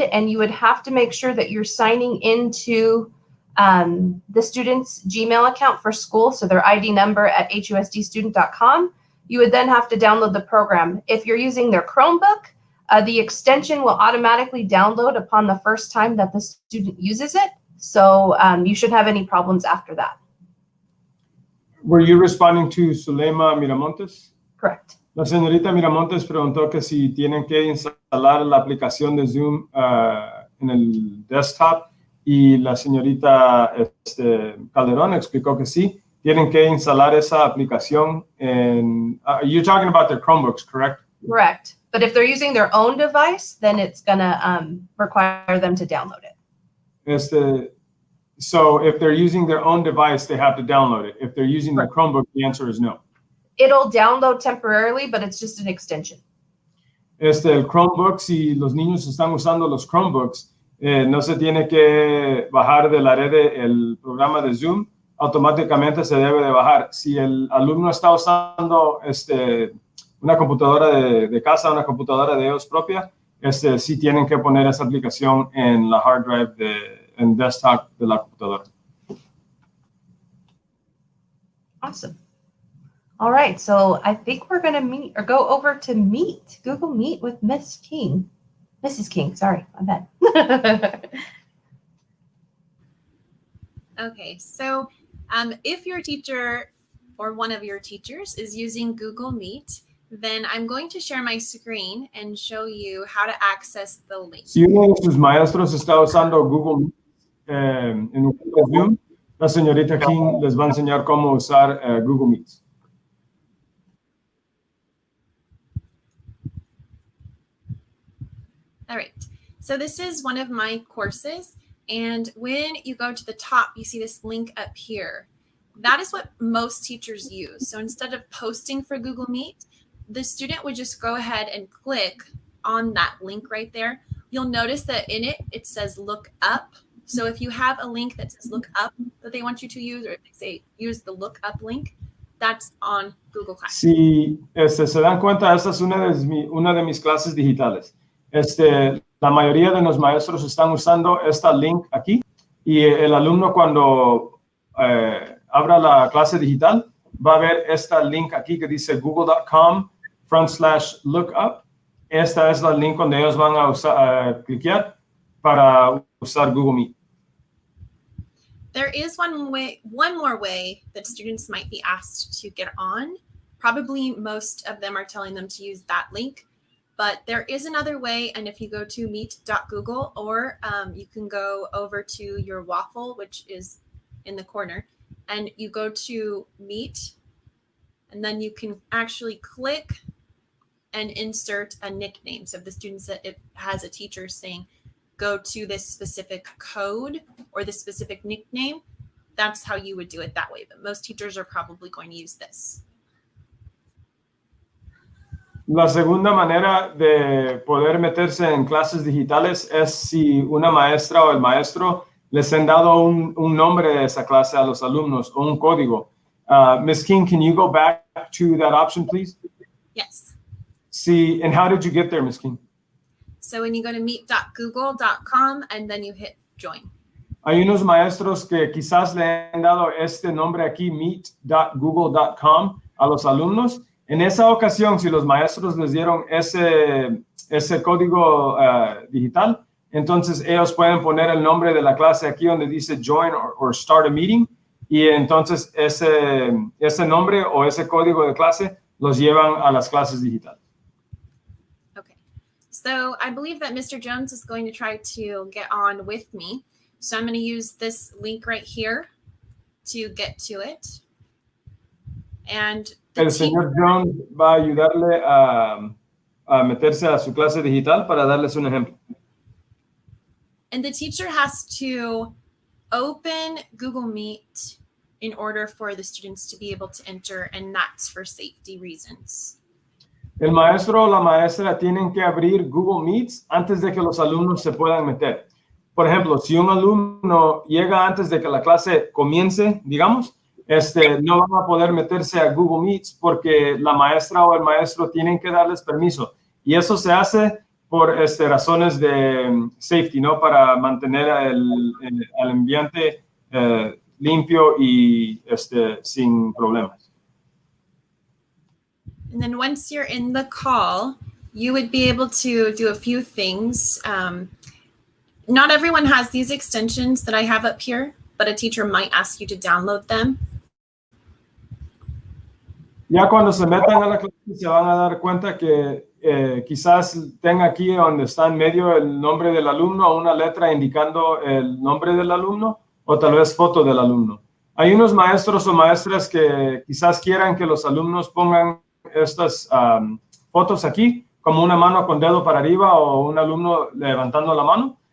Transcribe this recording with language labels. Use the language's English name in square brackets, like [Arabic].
[English] And you would have to make sure that you're signing into the student's Gmail account for school, so their ID number at husdstudent.com. You would then have to download the program. If you're using their Chromebook, the extension will automatically download upon the first time that the student uses it. So you shouldn't have any problems after that. Were you responding to Zulema Miramontes? Correct. [Spanish] La señorita Miramontes preguntó que si tienen que instalar la aplicación de Zoom en el desktop. Y la señorita Calderón explicó que sí, tienen que instalar esa aplicación en... [English] you're talking about their Chromebooks, correct? Correct. But if they're using their own device, then it's going to require them to download it. So if they're using their own device, they have to download it. If they're using the Chromebook, the answer is no. It'll download temporarily, but it's just an extension. [Spanish] El Chromebook, si los niños están usando los Chromebooks, no se tiene que bajar de la red el programa de Zoom, automáticamente se debe de bajar. Si el alumno está usando una computadora de casa, una computadora de ellos propia, sí tienen que poner esa aplicación en la hard drive en desktop de la computadora. [English] Awesome. All right, so I think we're going to go over to Meet, Google Meet with Miss King. Mrs. King, sorry, my bad. Okay, so if your teacher or one of your teachers is using Google Meet, then I'm going to share my screen and show you how to access the link. [Spanish] Si uno de sus maestros está usando Google en un Zoom, la señorita King les va a enseñar cómo usar Google Meet. [English] All right, so this is one of my courses. And when you go to the top, you see this link up here. That is what most teachers use. So instead of posting for Google Meet, the student would just go ahead and click on that link right there. You'll notice that in it, it says look up. So if you have a link that says look up that they want you to use, or if they say use the look up link, that's on Google Classroom. [Spanish] Si se dan cuenta, esta es una de mis clases digitales. La mayoría de los maestros están usando esta link aquí y el alumno cuando abra la clase digital va a ver esta link aquí que dice google.com/lookup. Esta es la link donde ellos van a cliquear para usar Google Meet. [English] There is one more way that students might be asked to get on. Probably most of them are telling them to use that link, but there is another way. And if you go to meet.google, or you can go over to your waffle, which is in the corner, and you go to Meet, and then you can actually click and insert a nickname. So if the student said it has a teacher saying, go to this specific code or this specific nickname, that's how you would do it that way. But most teachers are probably going to use this. [Spanish] La segunda manera de poder meterse en clases digitales es si una maestra o el maestro les han dado un nombre de esa clase a los alumnos o un código. [English] Ms. King, can you go back to that option, please? Yes. See, and how did you get there, Ms. King? So when you go to meet.google.com and then you hit join. [Spanish] Hay unos maestros que quizás le han dado este nombre aquí, meet.google.com, a los alumnos. En esa ocasión, si los maestros les dieron ese código digital, entonces ellos pueden poner el nombre de la clase aquí donde dice [English] join or start a meeting, [Spanish] y entonces ese nombre o ese código de clase los llevan a las clases digitales. [English] Okay, so I believe that Mr. Jones is going to try to get on with me. So I'm going to use this link right here to get to it. And [Spanish] el señor Jones va a ayudarle a meterse a su clase digital para darles un ejemplo. [English] And the teacher has to open Google Meet in order for the students to be able to enter, and that's for safety reasons. [Spanish] El maestro o la maestra tienen que abrir Google Meets antes de que los alumnos se puedan meter. Por ejemplo, si un alumno llega antes de que la clase comience, digamos, no van a poder meterse a Google Meets porque la maestra o el maestro tienen que darles permiso. Y eso se hace por razones de safety, ¿no? Para mantener el ambiente limpio y sin problemas. [English] And then once you're in the call, you would be able to do a few things. Not everyone has these extensions that I have up here, but a teacher might ask you to download them. [Spanish] Ya cuando se metan a la clase se van a dar cuenta que quizás tenga aquí donde está en medio el nombre del alumno, una letra indicando el nombre del alumno o tal vez foto del alumno. Hay unos maestros o maestras que quizás quieran que los alumnos pongan estas fotos aquí, como una mano con dedo para arriba o un alumno levantando la mano.